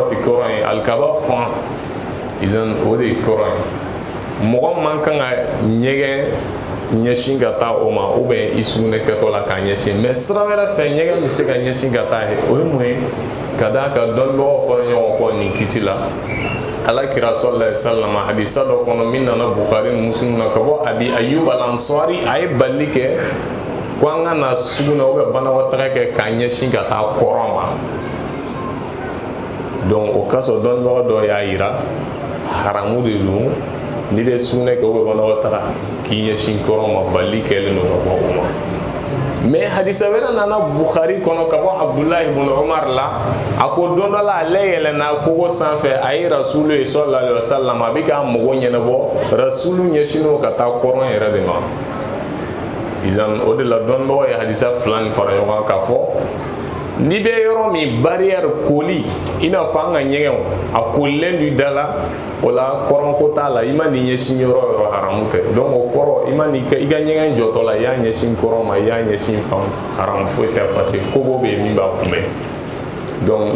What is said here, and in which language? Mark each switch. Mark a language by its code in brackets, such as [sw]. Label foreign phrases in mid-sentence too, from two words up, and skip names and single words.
[bm] tɛ kɔrɔn ye alikaba fan izan o de ye kɔrɔn ye mɔgɔ man kan ka ɲɛgɛn ɲɛsin ka taa o ma [fr] ou bien [bm] i sugunɛ kɛtɔ la k'a ɲɛsin mais sira wɛrɛ fɛ ɲɛgɛn bɛ se ka ɲɛsin ka taa ye o ye mun ye ka d'a kan dɔnnibagaw fɔra ɲɔgɔn kɔ nin kiti la ala kira [ar] صلى الله عليه وسلم [bm] hadisa dɔ kɔnɔ min nana Bukhari ni Muslim na ka bɔ Abi Ayyub al-Ansari a ye bali kɛ ko an ka na sugunɛ [fr] ou bien [bm] banakɔtaga kɛ k'a ɲɛsin ka taa kɔrɔn ma donc o ka sɔrɔ dɔnnibaga dɔ y'a yira haramu de don n'i bɛ sugunɛ kɛ [fr] ou bien [bm] banakɔtaga k'i ɲɛsin kɔrɔn ma bali kɛlen don ka bɔ o ma mais hadisa wɛrɛ nana Bukhari kɔnɔ ka bɔ Abdullah ibn Umar la a ko don dɔ la ale yɛlɛnna kogo sanfɛ a ye rasulu ye [ar] صلى الله عليه وسلم [bm] a bɛ ka mɔgɔ ɲɛnabɔ rasulu ɲɛsinnen ka taa kɔrɔn yɛrɛ de ma izan o de la dɔnnibagaw ye hadisa fila nin fara ɲɔgɔn kan k'a fɔ n'i bɛ yɔrɔ min barrière koli i n'a fɔ an ka ɲɛgɛnw a kolilen du da la o la kɔrɔnko t'a la i ma n'i ɲɛsin yɔrɔ o yɔrɔ haramu tɛ donc o kɔrɔ i ma n'i ka ɲɛgɛn jɔtɔ la i y'a ɲɛsin kɔrɔn ma i y'a ɲɛsin fan haramu foyi tɛ [fr] parce que [bm] kogo bɛ yen min b'a kunbɛn donc